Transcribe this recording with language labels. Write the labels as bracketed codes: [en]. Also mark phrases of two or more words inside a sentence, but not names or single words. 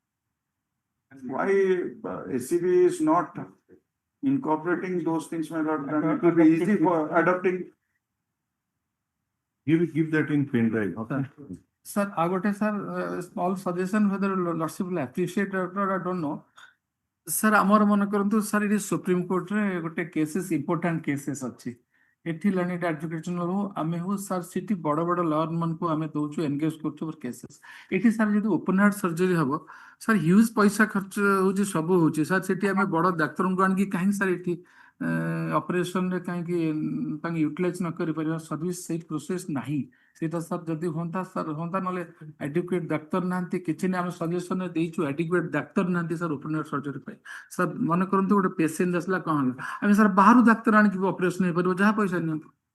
[en] Why SCB is not incorporating those things, my lord? Then it will be easy for adopting. Give that in pen drive. Okay. Sir, I got a sir small suggestion whether lordship will appreciate it or I don't know. Sir, [or] ଆମର ମନେ କରନ୍ତୁ ସାର୍ ଏଠି ସୁପ୍ରିମ କୋର୍ଟରେ ଗୋଟେ [en] cases important cases [or] ଅଛି ଏଠି ଲର୍ଣ୍ଣିଂ ଆଡଭୋକେସନାଲ ହଉ ଆମେ ହଉ ସାର୍ ସେଠି ବଡ ବଡ ଲୟର ମାନଙ୍କୁ ଆମେ ଦଉଛୁ ଏନଗେଜ କରୁଛୁ [en] for cases [or] ଏଠି ସାର୍ ଯଦି [en] open heart surgery [or] ହବ ସାର୍ ହ୍ୟୁଜ୍ ପଇସା ଖର୍ଚ୍ଚ ହଉଛି ସବୁ ହଉଛି ସାର୍ ସେଠି ଆମେ ବଡ ଡାକ୍ତରଙ୍କୁ ଆଣିକି କାହିଁକି ସାର୍ ଏଠି ଅପରେସନରେ କାହିଁକି ତାଙ୍କୁ ୟୁଟିଲାଇଜ ନ କରିପାରିବା ସର୍ଭିସ ସେଇ ପ୍ରୋସେସ ନାହିଁ ସେଇଟା ସାର୍ ଯଦି ହୁଅନ୍ତା ସାର୍ ହୁଅନ୍ତା ନହେଲେ ଆଡିକୁଏଟ ଡାକ୍ତର ନାହାନ୍ତି କିଛି ନାହିଁ ଆମେ ସଜେସନରେ ଦେଇଛୁ ଆଡିକୁଏଟ ଡାକ୍ତର ନାହାନ୍ତି ସାର୍ [en] open heart surgery [or] ପାଇଁ ସାର୍ ମନେ କରନ୍ତୁ ଗୋଟେ ପେସେଣ୍ଟ ଆସିଲା କଣ ହେଲା ଆମେ ସାର୍ ବାହାରୁ ଡାକ୍ତର ଆଣିକି ଅପରେସନ ହେଇପାରିବ ଯାହା ପଇସା ନିଅନ୍ତୁ